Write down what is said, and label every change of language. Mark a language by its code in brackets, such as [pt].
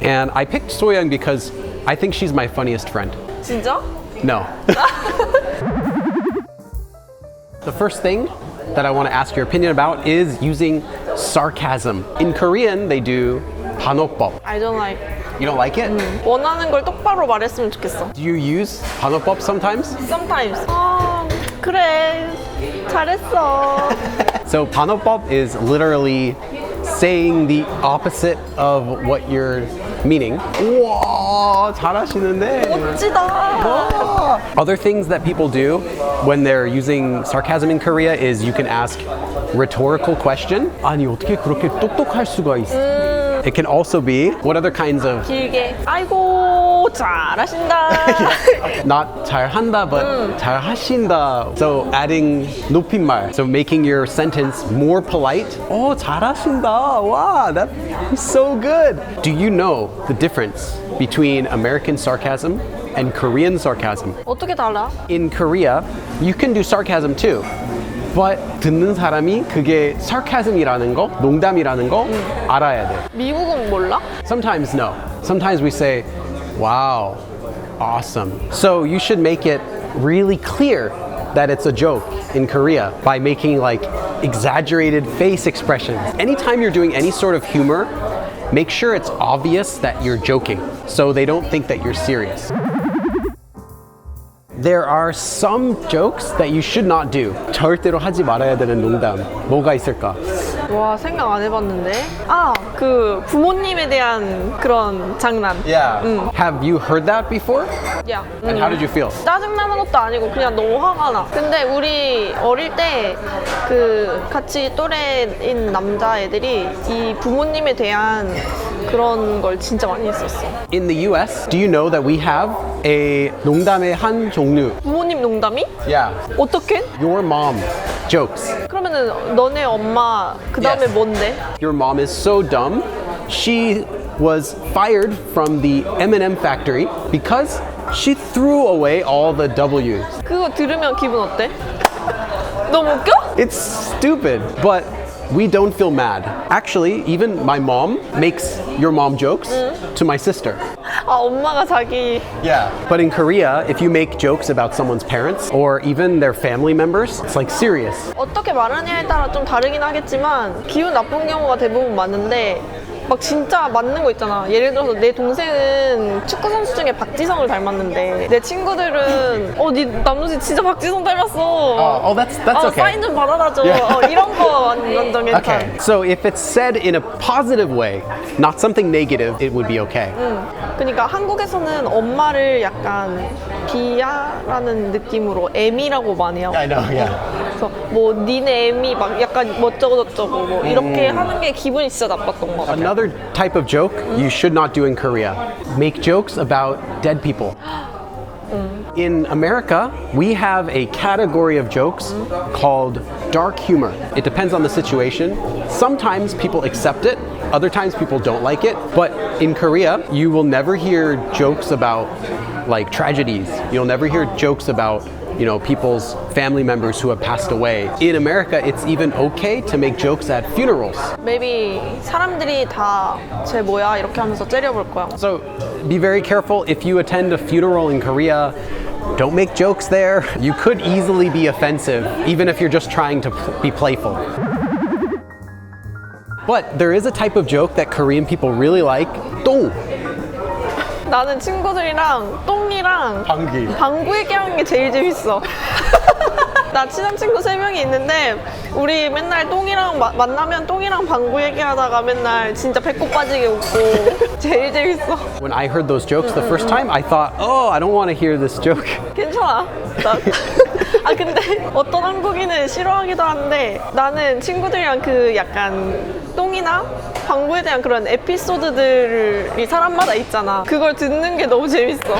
[en] And I picked Soyoung because I think she's my funniest friend. [ko] 진짜? [en] No. The first thing that I want to ask your opinion about is using sarcasm. In Korean, they do 반어법. I don't like. You don't like it? [ko] 원하는 걸 똑바로 말했으면 좋겠어. [en] Do you use 반어법 sometimes? Sometimes. [ko] 그래. 잘했어. [en] So 반어법 is literally saying the opposite of what you're meaning. [ko] 우와, 잘하시는데. 멋지다. [en] Other things that people do when they're using sarcasm in Korea is you can ask rhetorical question. [ko] 아니 어떻게 그렇게 똑똑할 수가 있어? [en] It can also be, what other kinds of... [ko] 길게. 아이고 잘하신다. [en] Not [ko] 잘한다, [en] but [ko] 잘하신다. [en] So adding 높임말. So making your sentence more polite. [ko] 잘하신다. [en] Wow, that is so good. Do you know the difference between American sarcasm and Korean sarcasm? [ko] 어떻게 달라? [en] In Korea, you can do sarcasm too. But [ko] 듣는 사람이 그게 sarcasm이라는 거, 농담이라는 거 알아야 돼. 미국은 몰라? [en] Sometimes no. Sometimes we say, wow, awesome. So you should make it really clear that it's a joke in Korea by making like exaggerated face expressions. Anytime you're doing any sort of humor, make sure it's obvious that you're joking so they don't think that you're serious. There are some jokes that you should not do. [ko] 절대로 하지 말아야 되는 농담. 뭐가 있을까? 와, 생각 안 해봤는데. 그 부모님에 대한 그런 장난. [en] Yeah. Have you heard that before? [ko] 야. [en] And how did you feel? [ko] 짜증나는 것도 아니고 그냥 너무 화가 나. 근데 우리 어릴 때 그 같이 또래인 남자애들이 이 부모님에 대한 그런 걸 진짜 많이 했었어. [en] In the US, do you know that we have a [ko] 농담의 한 종류? 부모님 농담이? [en] Yeah. [ko] 어떻게? [en] Your mom jokes. [ko] 그러면은 너네 엄마 그 다음에 [en] Yes. [ko] 뭔데? [en] Your mom is so dumb. She was fired from the M&M factory because she threw away all the W's. [ko] 그거 들으면 기분 어때? 너무 웃겨? [en] It's stupid, but we don't feel mad. Actually, even my mom makes your mom jokes to my sister. [ko] 엄마가 자기 [en] Yeah. But in Korea, if you make jokes about someone's parents or even their family members, it's like serious. [ko] 어떻게 말하냐에 따라 좀 다르긴 하겠지만 기분 나쁜 경우가 대부분 많은데 막 진짜 맞는 거 있잖아. 예를 들어서 내 동생은 축구 선수 중에 박지성을 닮았는데 내 친구들은 네 남동생 진짜 박지성 닮았어. [en] That's okay. [ko] 사인 좀 받아다줘. [en] Yeah. [ko] 이런 거 완전 괜찮아. [en] Okay. So if it's said in a positive way, not something negative, it would be okay. [ko] 그러니까 한국에서는 엄마를 약간 비하라는 느낌으로 애미라고 많이 하고. [en] I know, yeah. [ko] 그래서 뭐 니네 애미 막 약간 멋저쩌고 뭐 이렇게 하는 게 기분이 진짜 나빴던 것 같아. [en] Another type of joke you should not do in Korea. Make jokes about dead people. In America, we have a category of jokes called dark humor. It depends on the situation. Sometimes people accept it, other times people don't like it. But in Korea, you will never hear jokes about like tragedies. You'll never hear jokes about people's family members who have passed away. In America, it's even okay to make jokes at funerals. Maybe [ko] 사람들이 다 쟤 뭐야 이렇게 하면서 째려볼 거야. [en] So be very careful if you attend a funeral in Korea. Don't make jokes there. You could easily be offensive, even if you're just trying to be playful. But there is a type of joke that Korean people really like. [ko] 똥. 나는 친구들이랑 똥이랑 방귀. 방구 얘기하는 게 제일 재밌어. 나 친한 친구 3명이 있는데 우리 맨날 똥이랑 만나면 똥이랑 방구 얘기하다가 맨날 진짜 배꼽 빠지게 웃고 제일 재밌어. [en] When I heard those jokes the first time, I thought, oh, I don't want to hear this joke. [ko] 괜찮아. 아 근데 어떤 한국인은 싫어하기도 한데 나는 친구들이랑 그 약간 똥이나 방구에 대한 그런 에피소드들이 사람마다 있잖아. 그걸 듣는 게 너무 재밌어.